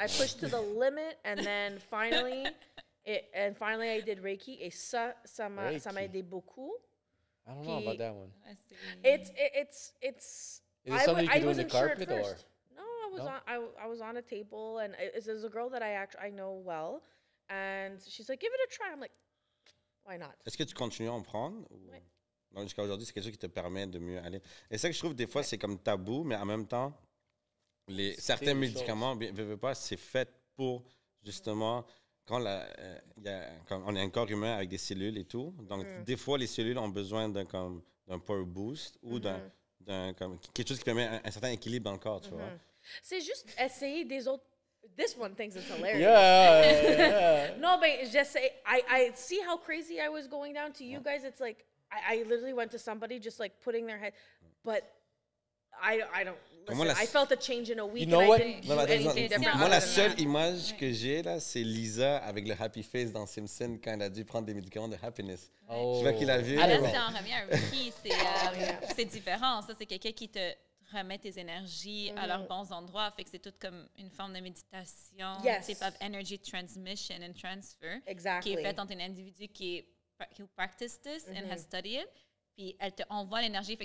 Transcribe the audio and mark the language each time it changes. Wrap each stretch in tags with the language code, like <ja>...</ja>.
<en>I pushed to the limit, and then finally, I did Reiki.</en> <fr>Et ça m'a aidé beaucoup.</fr> <en>I don't know about that one. It's. Is it something you can do in the wasn't sure at carpet or? first. No, I was on a table, and there's a girl that I know well, and she's like, give it a try. I'm like, why not?</en> <fr>Est-ce que tu continues à en prendre? Ou... Ouais. Donc, jusqu'à aujourd'hui, c'est quelque chose qui te permet de mieux aller. Et ça que je trouve, des fois, c'est comme tabou, mais en même temps, certains médicaments, veux pas, c'est fait pour, justement, quand on est un corps humain avec des cellules et tout. Donc, des fois, les cellules ont besoin d'un power boost ou quelque chose qui permet un certain équilibre dans le corps, tu vois. C'est juste essayer des autres.</fr> <en>This one thinks it's hilarious. Yeah. No, but</en> <fr>j'essaie.</fr> <en>I see how crazy I was going down to you guys. It's like, I literally went to somebody just like putting their head, but I don't listen. I felt a change in a week. You know what? I didn't do anything different.</en> <fr>Moi, la seule image que j'ai là, c'est Lisa avec le happy face dans Simpson quand elle a dû prendre des médicaments de happiness. Oh. Je vois qu'il a vu. Là, c'est en revient à un Reiki, c'est différent. Ça, c'est quelqu'un qui te remet tes énergies à leurs bons endroits. Fait que c'est tout comme une forme de méditation,</fr> <en>type of energy transmission and transfer,</en> <fr>qui est faite entre un individu</fr> <en>who practice this and has studied it,</en> <fr>puis elle te envoie l'énergie.</fr>